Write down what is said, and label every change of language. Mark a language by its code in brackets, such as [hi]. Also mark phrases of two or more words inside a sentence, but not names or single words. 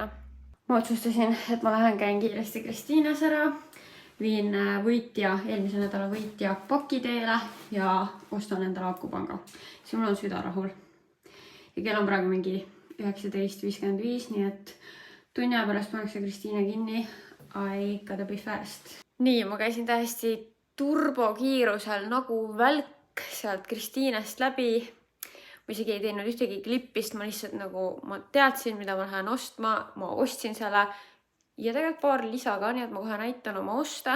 [et] Ma otsustasin, et ma lähen käin kiiresti Kristiines ära, viin eelmise nädala võitja pakiteele ja ostan endale akupanga. Siis mul on süda rahul. Ja kell on praegu mingi 19:55, nii et tunni pärast pannakse Kristiine kinni. [en] I gotta be fast. [et] Nii, ma käisin täiesti turbokiirusel nagu välk sealt Kristiinest läbi. Ma isegi ei teinud ühtegi klippist, ma lihtsalt nagu, ma teadsin, mida ma lähen ostma, ma ostsin selle ja tegelikult paar lisa ka, nii et ma kohe näitan oma oste.